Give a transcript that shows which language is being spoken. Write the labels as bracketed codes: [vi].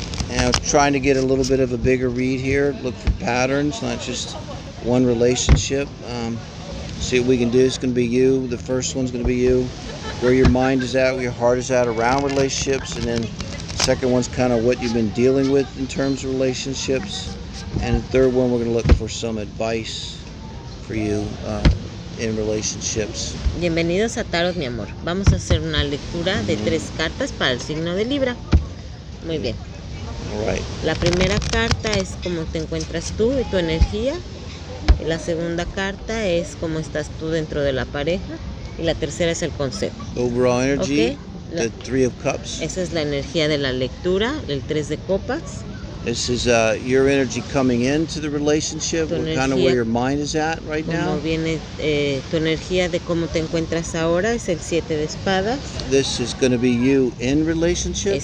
[en] And I was trying to get a little bit of a bigger read here. Look for patterns, not just one relationship. See what we can do. It's going to be you. The first one's going to be you. Where your mind is at, where your heart is at around relationships. And then the second one's kind of what you've been dealing with in terms of relationships. And the third one, we're going to look for some advice for you in relationships. [es] Bienvenidos a Tarot Mi Amor. Vamos a hacer una lectura de 3 cartas para el signo de Libra. Muy bien. [en] Right. [es] La primera carta es cómo te encuentras tú y tu energía. Y la segunda carta es cómo estás tú dentro de la pareja. Y la tercera es el consejo. [en] Overall energy, Okay. the 3 of Cups. [es] Esa es la energía de la lectura, el 3 de copas. [en] This is your energy coming into the relationship, kind of where your mind is at right now. [es] Como viene tu energía de cómo te encuentras ahora, es el 7 de espadas. [en] This is going to be you in relationships.